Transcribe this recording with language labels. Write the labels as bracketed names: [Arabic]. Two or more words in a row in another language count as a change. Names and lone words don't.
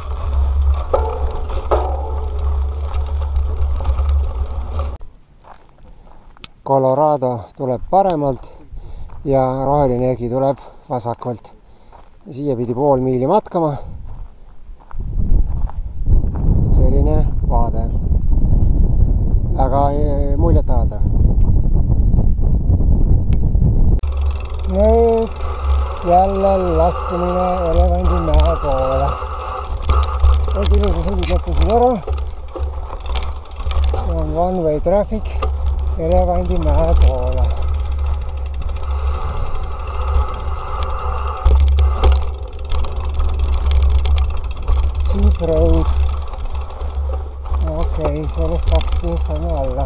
[Estonian] Colorado tuleb paremalt ja roheline jõgi tuleb vasakult. Siia pidi pool miili matkama. Selline vaade. Väga muljetavaldav. Nüüd jälle laskumine Elevandimäe poole. Need ilusa sõdid lõppusid ära. See on [English] one-way traffic [Estonian] Elevandimäe poole. [English] Cheap road. [Estonian] Okei, sellest taktisest saime alla.